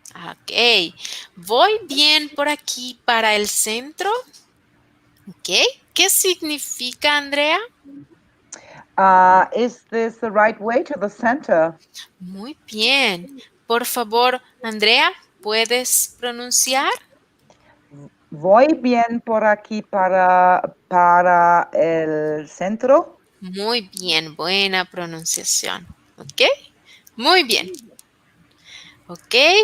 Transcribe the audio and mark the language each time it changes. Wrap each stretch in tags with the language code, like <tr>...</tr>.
<es>Ok, voy bien por aquí para el centro. Ok, ¿qué significa, Andrea?</es> <en>Is this the right way to the center?</en> <es>Muy bien. Por favor, Andrea, ¿puedes pronunciar? ¿Voy bien por aquí para el centro? Muy bien, buena pronunciación. Ok, muy bien. Ok.</es>